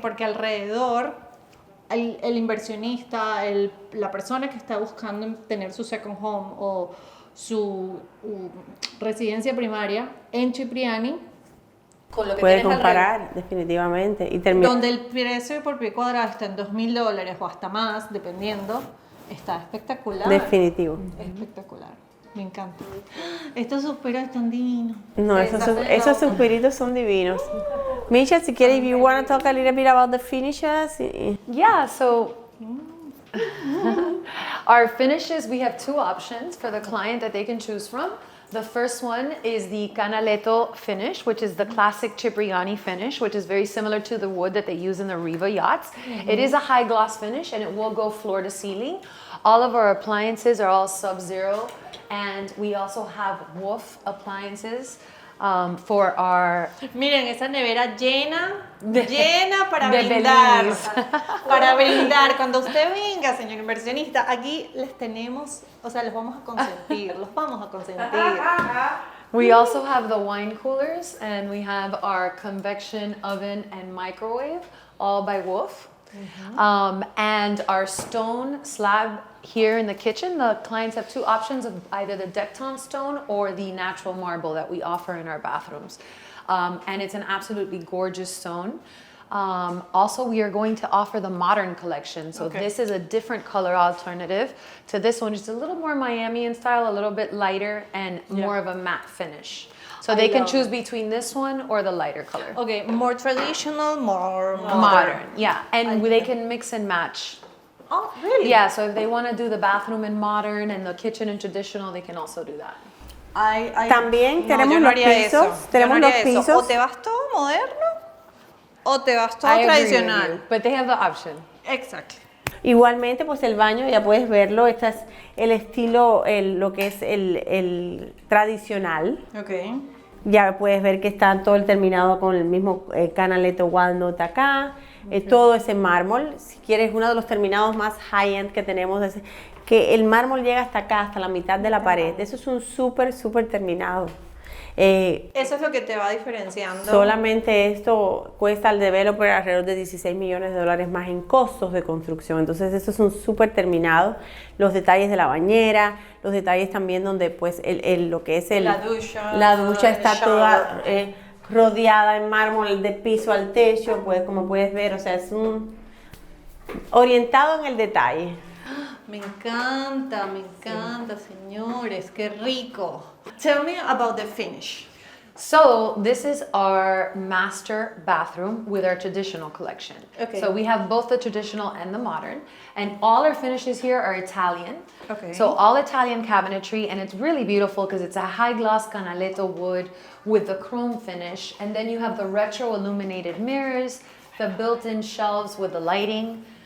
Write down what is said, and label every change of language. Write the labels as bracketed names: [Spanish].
[Spanish] Porque alrededor el inversionista, la persona que está buscando tener su [English] second home [Spanish] o su residencia primaria en Cipriani, con lo que puede comparar definitivamente. Y donde el precio por pie cuadrado está en $2.000 o hasta más, dependiendo, está espectacular. Definitivo. Espectacular. Me encanta. Estos suspiros están divinos. No, esos suspiritos son divinos. Misha, si quieres, [English] if you want to talk a little bit about the finishes. Yeah, so our finishes, we have 2 options for the client that they can choose from. The first one is the Canaletto finish, which is the classic Cipriani finish, which is very similar to the wood that they use in the Riva yachts. It is a high gloss finish and it will go floor to ceiling. All of our appliances are all sub-zero, and we also have Wolf appliances for our... [Spanish] Miren, esa nevera llena para de brindar. Bellinis. Para brindar. Cuando usted venga, señor inversionista, aquí les tenemos, o sea, los vamos a consentir, los vamos a consentir. [English] We also have the wine coolers, and we have our convection oven and microwave, all by Wolf. And our stone slab here in the kitchen, the clients have two options of either the Decton stone or the natural marble that we offer in our bathrooms. And it's an absolutely gorgeous stone. Also, we are going to offer the modern collection. So this is a different color alternative to this one. It's a little more Miami in style, a little bit lighter and more of a matte finish. So they can choose between this one or the lighter color. Okay, more traditional, more Modern, yeah. And they can mix and match. Oh, really? Yeah, so if they want to do the bathroom in modern and the kitchen in traditional, they can also do that. [Spanish] También tenemos yo no los haría eso. pisos. Tenemos Yo no los haría eso. pisos. O te vas todo moderno o te vas todo [English] I agree with [Spanish] tradicional. [English] you, but they have the option. [Spanish] Exacto. Igualmente, pues el baño, ya puedes verlo, este es el estilo, lo que es el tradicional. Okay. Ya puedes ver que está todo el terminado con el mismo Canaletto walnut acá. Todo es en mármol. Si quieres, uno de los terminados más high-end que tenemos es que el mármol llega hasta acá, hasta la mitad de la pared. Eso es un súper terminado. Eso es lo que te va diferenciando. Solamente esto cuesta al developer alrededor de $16 millones más en costos de construcción. Entonces, eso es un súper terminado. Los detalles de la bañera, los detalles también donde pues lo que es la ducha está el toda rodeada en mármol de piso al techo, pues como puedes ver, o sea, es orientado en el detalle. Me encanta, señores, qué rico. [English] Tell me about the finish. So this is our master bathroom with our traditional collection. Okay. So we have both the traditional and the modern, and all our finishes here are Italian. Okay. So all Italian cabinetry, and it's really beautiful because it's a high gloss Canaletto wood with the chrome finish, and then you have the retro illuminated mirrors, the built-in shelves with the lighting.